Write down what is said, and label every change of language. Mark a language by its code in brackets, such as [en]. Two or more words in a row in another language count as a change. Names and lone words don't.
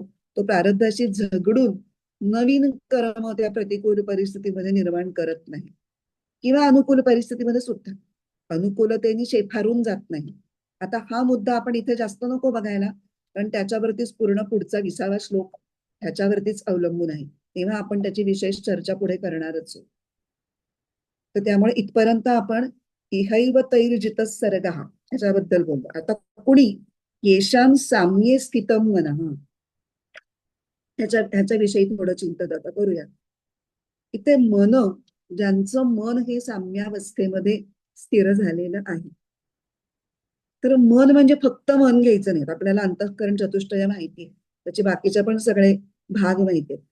[mr] तो प्रारब्धाशी झगडून नवीन कर्म त्या प्रतिकूल परिस्थितीमध्ये निर्माण करत नाही किंवा अनुकूल परिस्थितीमध्ये सुद्धा अनुकूलतेने शेफारून जात नाही. आता हा मुद्दा आपण इथे जास्त नको बघायला, कारण त्याच्यावरतीच पूर्ण पुढचा 20वा श्लोक ह्याच्यावरतीच अवलंबून आहे. तेव्हा आपण त्याची विशेष चर्चा पुढे करणारच आहोत. तर त्यामुळे इथपर्यंत आपण [sa] इहैव तैर्जित सर्गः [mr] ह्याच्याबद्दल बोललो. आता कुणी [sa] येशाम साम्ये स्थितम मनः [mr] ह्याच्याविषयी थोडं चिंतन आता करूया. इथे मन, ज्यांचं मन हे साम्यावस्थेमध्ये स्थिर झालेलं आहे. तर मन म्हणजे फक्त मन घ्यायचं नाही. आपल्याला अंतःकरण चतुष्टय माहिती आहे, त्याचे बाकीचे पण सगळे भाग माहिती आहेत.